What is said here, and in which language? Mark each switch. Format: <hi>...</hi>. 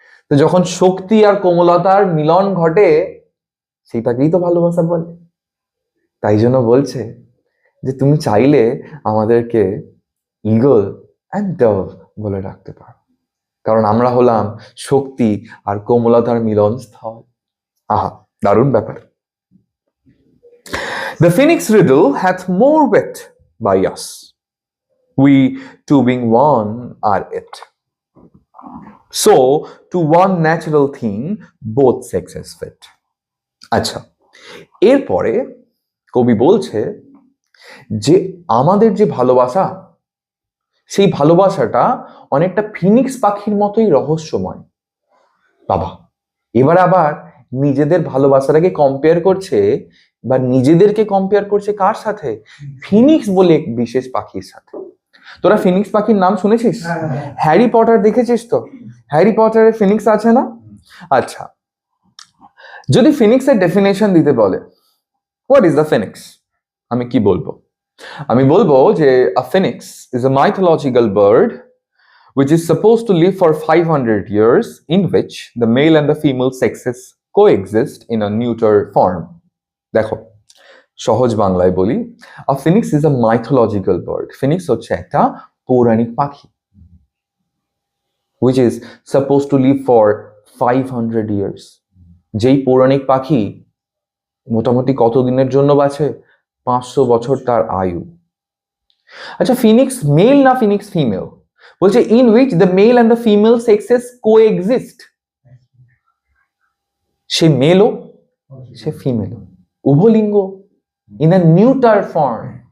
<bn>তো যখন শক্তি আর কোমলতার মিলন ঘটে, সেটাকেই তো ভালোবাসা বলে। তাই জন্য বলছে যে তুমি চাইলে আমাদেরকে ঈগল অ্যান্ড ডভ বলে ডাকতে পারো, কারণ আমরা হলাম শক্তি আর কোমলতার মিলনস্থল। আহা, দারুণ ব্যাপার।</bn> <en>The phoenix riddle hath more wit by us. We two being one are it. So to one natural thing both sexes fit.</en> <bn>আচ্ছা, এরপরে কবি বলছে যে আমাদের যে ভালোবাসা, সেই ভালোবাসাটা অনেকটা ফিনিক্স পাখির মতোই রহস্যময়। বাবা, এবার আবার নিজেদের ভালোবাসাটাকে কম্পেয়ার করছে বা নিজেদেরকে কম্পেয়ার করছে কার সাথে? ফিনিক্স বলে এক বিশেষ পাখির সাথে। তোরা ফিনিক্স পাখির নাম শুনেছিস? হ্যারি পটার দেখেছিস তো? হ্যারি পটারে ফিনিক্স আছে না? আচ্ছা, যদি ফিনিক্সের ডেফিনেশন দিতে বলে,</bn> <en>what is the phoenix,</en> <bn>আমি কি বলবো? আমি বলবো যে</bn> <en>a phoenix is a mythological bird which is supposed to live for 500 years, in which the male and the female sexes coexist in a neuter form.</en> <bn>দেখো, সহজ বাংলায় বলি,</bn> <en>a phoenix is a mythological bird. Phoenix</en> <bn>হচ্ছে একটা পৌরাণিক পাখি,</bn> <en>which is supposed to live for 500 years.</en> <bn>যেই পৌরাণিক পাখি মোটামুটি কত দিনের জন্য বাঁচে? 500 বছর তার আয়ু। আচ্ছা, ফিনিক্স মেল না ফিনিক্স ফিমেল? বলছে</bn> <en>In which the male and the female sexes coexist.</en> <bn>Say মেলও, say ফিমেলও, উভলিঙ্গ,</bn> <en>In a neuter form.</en>